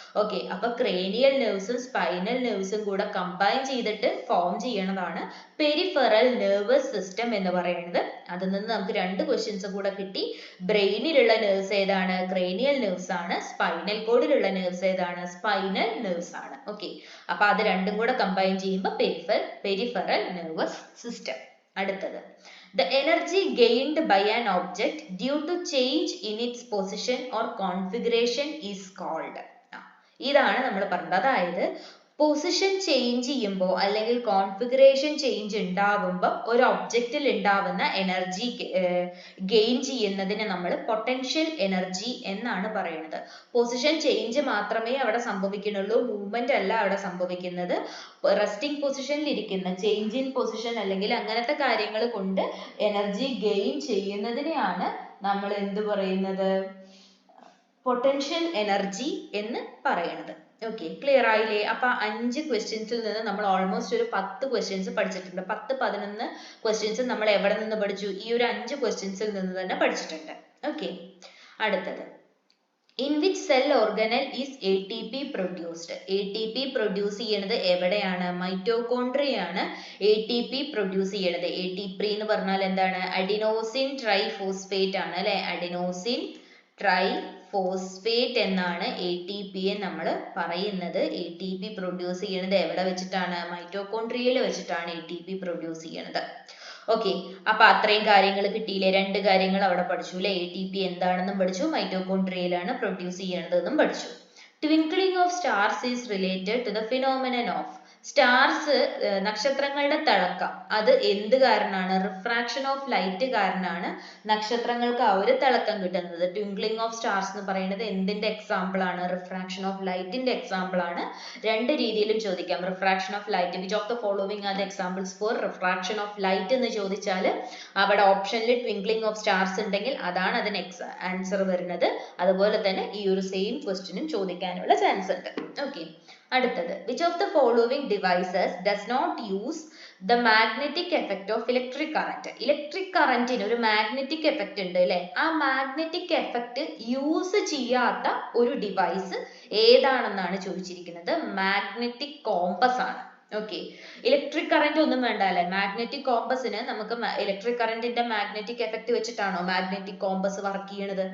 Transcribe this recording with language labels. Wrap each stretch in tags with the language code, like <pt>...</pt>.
<ml>Okay, അപ്പൊ cranial നെർവ്സും spinal നെർവ്സും കൂടെ combine ചെയ്തിട്ട് ഫോം ചെയ്യണതാണ് പെരിഫറൽ നെർവസ് സിസ്റ്റം എന്ന് പറയുന്നത്. അതിൽ നിന്ന് നമുക്ക് 2 ക്വസ്റ്റ്യൻസ് കൂടെ കിട്ടി. ബ്രെയിനിലുള്ള നെർവ്സ് ഏതാണ്? ക്രേനിയൽ നെർവ്സ് ആണ്. സ്പൈനൽ കോഡിലുള്ള നെർവ്സ് ഏതാണ്? സ്പൈനൽ നെർവ്സ് ആണ്. ഓക്കെ, അപ്പൊ അത് രണ്ടും കൂടെ കമ്പൈൻ ചെയ്യുമ്പോൾ പെരിഫറൽ നെർവസ് സിസ്റ്റം. അടുത്തത്,</ml> <en>the energy gained by an object due to change in its position or configuration is called.</en> <ml>ഇതാണ് നമ്മൾ പറഞ്ഞത്. അതായത് പൊസിഷൻ ചേഞ്ച് ചെയ്യുമ്പോൾ അല്ലെങ്കിൽ കോൺഫിഗറേഷൻ ചേഞ്ച് ഉണ്ടാവുമ്പോൾ ഒരു ഒബ്ജക്റ്റിൽ ഉണ്ടാവുന്ന എനർജി ഗെയിൻ ചെയ്യുന്നതിന് നമ്മൾ പൊട്ടൻഷ്യൽ എനർജി എന്നാണ് പറയുന്നത്. പൊസിഷൻ ചേഞ്ച് മാത്രമേ അവിടെ സംഭവിക്കുന്നുള്ളൂ, മൂവ്മെന്റ് അല്ല അവിടെ സംഭവിക്കുന്നത്. റെസ്റ്റിംഗ് പൊസിഷനിൽ ഇരിക്കുന്ന ചേഞ്ച് ഇൻ പൊസിഷൻ അല്ലെങ്കിൽ അങ്ങനത്തെ കാര്യങ്ങൾ കൊണ്ട് എനർജി ഗെയിൻ ചെയ്യുന്നതിനെയാണ് നമ്മൾ എന്ത് പറയുന്നത്, പൊട്ടൻഷ്യൽ എനർജി എന്ന് പറയുന്നത്. ഓക്കെ, ക്ലിയർ ആയില്ലേ? അപ്പൊ 5 ക്വസ്റ്റ്യൻസിൽ നിന്ന് നമ്മൾ ഓൾമോസ്റ്റ് ഒരു 10 ക്വസ്റ്റ്യൻസ് പഠിച്ചിട്ടുണ്ട്. 10-11 ക്വസ്റ്റ്യൻസ് നമ്മൾ എവിടെ നിന്ന് പഠിച്ചു? ഈ ഒരു 5 ക്വസ്റ്റ്യൻസിൽ നിന്ന് തന്നെ പഠിച്ചിട്ടുണ്ട്. ഓക്കെ, അടുത്തത്</ml> <en>in which cell organelle is ATP produced?</en> <ml>ATP produce ചെയ്യണത് എവിടെയാണ്? മൈറ്റോകോൺട്രിയ ആണ് ATP പ്രൊഡ്യൂസ് ചെയ്യണത്. ATP എന്ന് പറഞ്ഞാൽ എന്താണ്? അഡിനോസിൻ ട്രൈഫോസ്ഫേറ്റ് ആണ് അല്ലെ? അഡിനോസിൻ ട്രൈഫോസ്ഫേറ്റ് എന്നാണ് ATP യെ നമ്മൾ പറയുന്നത്. ATP പ്രൊഡ്യൂസ് ചെയ്യണത് എവിടെ വെച്ചിട്ടാണ്? മൈറ്റോകോൺട്രിയയിൽ വെച്ചിട്ടാണ് ATP പ്രൊഡ്യൂസ് ചെയ്യണത്. ഓക്കെ, അപ്പൊ അത്രയും കാര്യങ്ങൾ കിട്ടിയില്ലേ? 2 കാര്യങ്ങൾ അവിടെ പഠിച്ചു അല്ലെ? ATP എന്താണെന്നും പഠിച്ചു, മൈറ്റോകോൺട്രിയയിലാണ് പ്രൊഡ്യൂസ് ചെയ്യണതെന്നും പഠിച്ചു.</ml> <en>Twinkling of stars is related to the phenomenon of.</en> <ml>Stars, നക്ഷത്രങ്ങളുടെ തിളക്കം, അത് എന്ത് കാരണമാണ്? റിഫ്രാക്ഷൻ ഓഫ് ലൈറ്റ് കാരണമാണ് നക്ഷത്രങ്ങൾക്ക് ആ ഒരു തിളക്കം കിട്ടുന്നത്. ട്വിങ്ക്ലിംഗ് ഓഫ് സ്റ്റാർസ് എന്ന് പറയുന്നത് എന്തിന്റെ എക്സാമ്പിൾ ആണ്? റിഫ്രാക്ഷൻ ഓഫ് ലൈറ്റിന്റെ എക്സാമ്പിൾ ആണ്. 2 രീതിയിലും ചോദിക്കാം. Refraction of light,</ml> <en>which of the following are the examples for refraction of light</en> <ml>എന്ന് ചോദിച്ചാൽ അവിടെ ഓപ്ഷനിൽ ട്വിങ്ക്ലിംഗ് ഓഫ് സ്റ്റാർസ് ഉണ്ടെങ്കിൽ അതാണ് അതിന് ആൻസർ വരുന്നത്. അതുപോലെ തന്നെ ഈ ഒരു സെയിം ക്വസ്റ്റ്യനും ചോദിക്കാനുള്ള ചാൻസ് ഉണ്ട്. ഓക്കെ, അടുത്തത്</ml> <en>which of the following devices does not use the magnetic effect of electric current?</en> <ml>Electric കറന്റിന് ഒരു മാഗ്നറ്റിക് എഫക്റ്റ് ഉണ്ട് അല്ലെ? ആ മാഗ്നറ്റിക് എഫക്റ്റ് യൂസ് ചെയ്യാത്ത ഒരു ഡിവൈസ് ഏതാണെന്നാണ് ചോദിച്ചിരിക്കുന്നത്. മാഗ്നറ്റിക് കോമ്പസ് ആണ്. ഓക്കെ, ഇലക്ട്രിക് കറന്റ് ഒന്നും വേണ്ട അല്ലെ? മാഗ്നറ്റിക് കോമ്പസിന് നമുക്ക് ഇലക്ട്രിക് കറന്റിന്റെ magnetic effect വെച്ചിട്ടാണോ magnetic compass work ചെയ്യണത്?</ml>